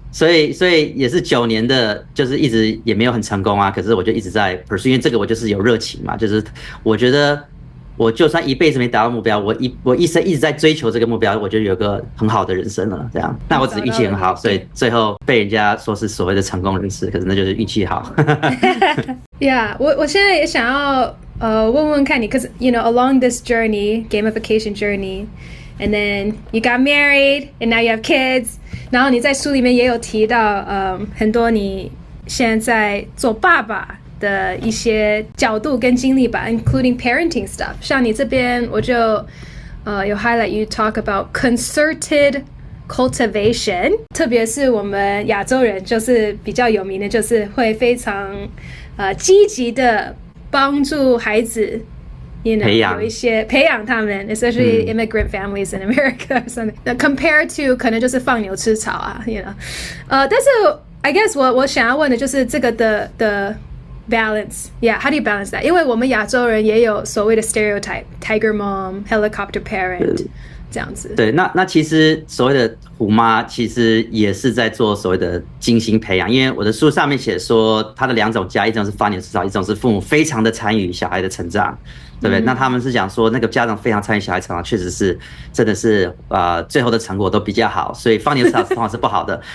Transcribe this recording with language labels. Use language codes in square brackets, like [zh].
[zh] 所以也是9年的，就是一直也没有很成功啊。可是我就一直在 pursue， 因为这个我就是有热情嘛，就是我觉得我就算一辈子没达到目标，我一生一直在追求这个目标，我就有个很好的人生了。这样，那我只是运气很好，所以最后被人家说是所谓的成功人士，可是那就是运气好。 [en] Yeah， [zh] 我现在也想要问问看你 [en] ，cause you know along this journey, gamification journey。And then you got married, and now you have kids. [zh] 然后你在书里面也有提到，很多你现在做爸爸的一些角度跟经历吧 ， [en] including parenting stuff. [zh] 像你这边我就有 highlight [en] you talk about concerted cultivation， [zh] 特别是我们亚洲人就是比较有名的，就是会非常积极的帮助孩子。有一些培养他们 [en] especially immigrant families in America or something. Compared to [zh] 可能就是放牛吃草啊 但是 I guess 我想要问的就是这个的 balance. [en] Yeah, how do you balance that? [zh] 因为我们亚洲人也有所谓的 [en] stereotype, tiger mom, helicopter parent 这样子。 [zh] 对，那其实所谓的虎妈其实也是在做所谓的精心培养，因为我的书上面写说它的2种家，一种是放牛吃草，一种是父母非常的参与小孩的成长。对不对？那他们是讲说，那个家长非常参与小孩成长，确实是真的是最后的成果都比较好，所以放牛吃草通常是不好的。